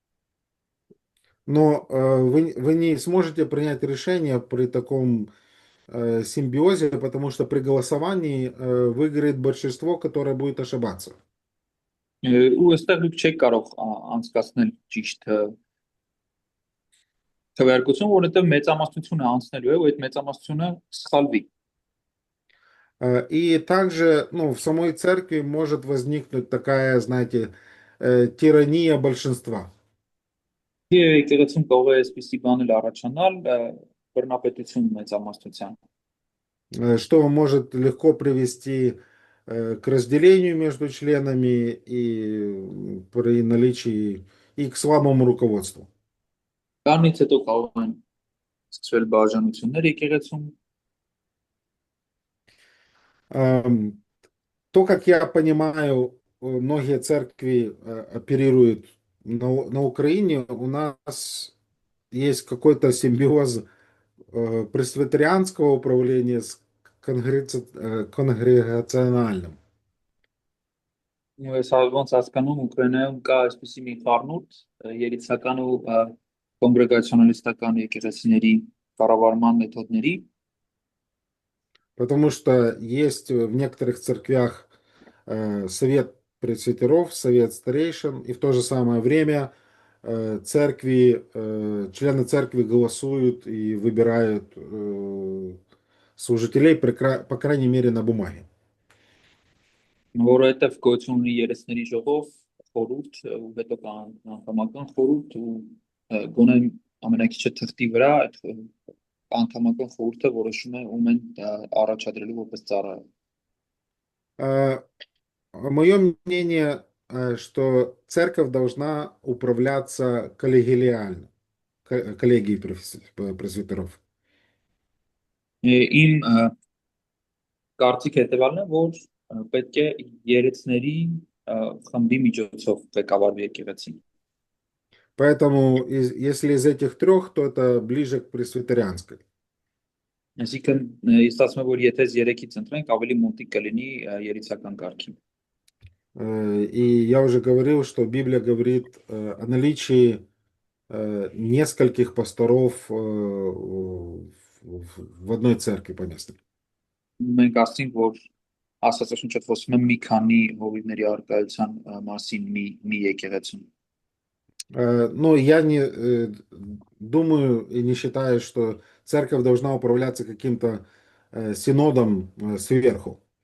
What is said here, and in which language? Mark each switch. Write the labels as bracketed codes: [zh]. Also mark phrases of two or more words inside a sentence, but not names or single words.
[ru] Но вы не сможете принять решение при таком симбиозе, потому что при голосовании выиграет большинство, которое будет ошибаться. [hy] ու այստեղ դուք չեք կարող անցկացնել ճիշտ քվեարկություն, որովհետեւ մեծամասնությունը անցնելու է, ու այդ մեծամասնությունը սխալվի։ [ru] И также, ну, в самой церкви может возникнуть такая, знаете, тирания большинства. [hy] Եվ եկեղեցում կարող է այսպիսի բան էլ առաջանալ, բռնապետություն մեծամասնության, [ru] Что может легко привести к разделению между членами и при наличии и к слабому руководству. [hy] Դրանից հետո կարող են սկսվել բաժանություններ եկեղեցում, [ru] То, как я понимаю, многие церкви оперируют на Украине, у нас есть какой-то симбиоз пресвитерианского управления с конгрегациональным. [hy] ու ես ոնց հասկանում Ուկրաինայում կա այսպիսի մի խառնուրդ երիտասարդական ու կոնգրեգացիոնալիստական եկեղեցիների կառավարման մեթոդների, [ru] Потому что есть в некоторых церквях совет пресвитеров, совет старейшин, и в то же самое время члены церкви голосуют и выбирают служителей, по крайней мере, на бумаге. [hy] որովհետև գոյություն ունի երեցների ժողով, խորհուրդ ու հետո կա անդամական խորհուրդ ու գոնե ամենակիչը թղթի վրա այդ անդամական խորհուրդը որոշում է ում են առաջադրելու որպես ծառայ։ [ru] Мое мнение, что церковь должна управляться коллегиально, коллегией пресвитеров. [hy] Իմ կարծիք հետևալն է, որ պետք է երեցների խմբի միջոցով ղեկավարվի եկեղեցին։ [ru] Поэтому, если из этих трех, то это ближе к пресвитерианской. [hy] Այսինքն ես ասում եմ, որ եթե 3-ից ընտրենք, ավելի մոտիկ կլինի երեցական կարգին։ [ru] И я уже говорил, что Библия говорит о наличии нескольких пасторов в одной церкви поместной. [hy] Մենք ասենք, որ Աստվածաշունչը խոսում է մի քանի հովիվների առկայության մասին մի եկեղեցում։ [ru] Но я не думаю и не считаю, что церковь должна управляться каким-то синодом сверху.